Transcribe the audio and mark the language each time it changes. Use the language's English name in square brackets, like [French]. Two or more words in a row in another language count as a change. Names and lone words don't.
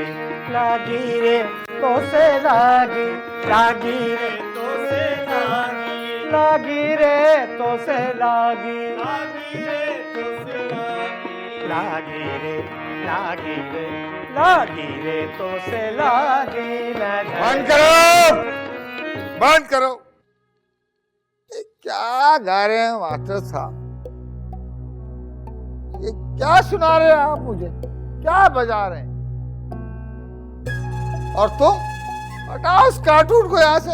[Hindi] लागी रे तो से लागी। लागी रे तो से लागी। लागी रे तो से लागी। लागी रे तो से लागी। लागी रे लागी रे लागी रे तो से लागी। बंद करो, बंद करो। ये क्या गा रहे हैं मास्टर साहब? ये क्या सुना रहे हैं आप मुझे? क्या बजा रहे हैं? और तुम हटाओ इस कार्टून को यहाँ से।